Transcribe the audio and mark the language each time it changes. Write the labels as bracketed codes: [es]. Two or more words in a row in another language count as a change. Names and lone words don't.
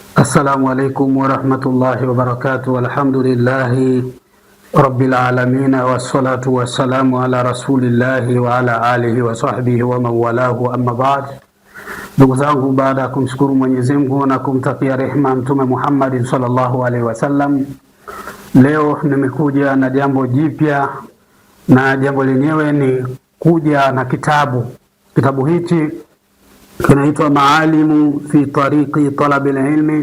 [ar] السلام عليكم ورحمة الله وبركاته الحمد لله رب العالمين والصلاة والسلام على رسول الله وعلى آله وصحبه ومن والاه أما بعد. [sw] Ndugu zangu, baada ya kumshukuru Mwenyezi Mungu na kumtakia rehema Mtume Muhammad [ar] صلى الله عليه وسلم, [sw] leo nimekuja na jambo jipya, na jambo lenyewe ni kuja na kitabu hichi kinaitwa Maalimu fi tariqi talabil ilmi.